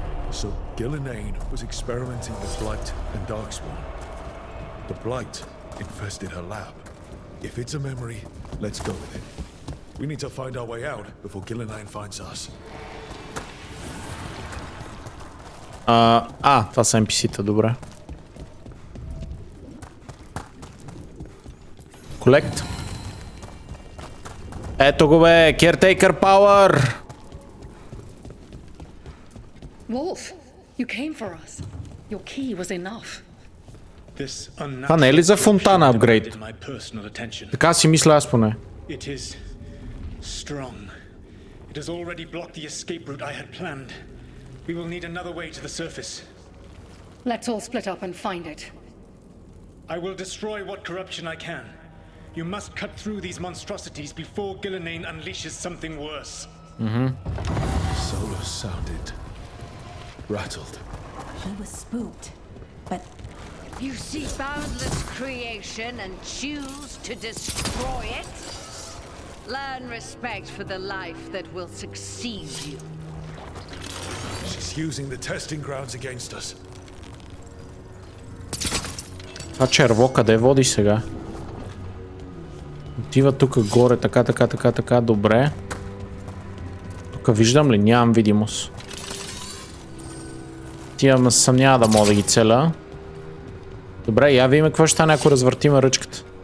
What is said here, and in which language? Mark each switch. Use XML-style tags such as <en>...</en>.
<en>So Gillenane was experimenting with Blight and darkspawn. The Blight infested her lab. If it's a memory, let's go with it. We need to find our way out before Gillenane finds us.</en> <bg>Това са NPC-та, добре.</bg> <en>Collect.</en> <bg>Ето го бе, Caretaker Power!</bg> <en>Wolf, you came for us. Your key was enough.</en> <bg>Това не е ли за фонтана апгрейд? Така си мисля аз поне.</bg> <en>It is strong. It has already blocked the escape route I had planned. We will need another way to the surface. Let's all split up and find it. I will destroy what corruption I can. You must cut through these monstrosities before Gillenane unleashes something worse. Solus sounded rattled. he was spooked, but You see boundless creation and choose to destroy it? Learn respect for the life that will succeed you. She's using the testing grounds against us.</en> <bg>Това черво къде води сега? Отива тук горе, така, добре. Тук виждам ли? Нямам видимост. Тия съмнява да мога да ги целя. Добре, я видим какво ще стане, ако развъртиме ръчката.</bg>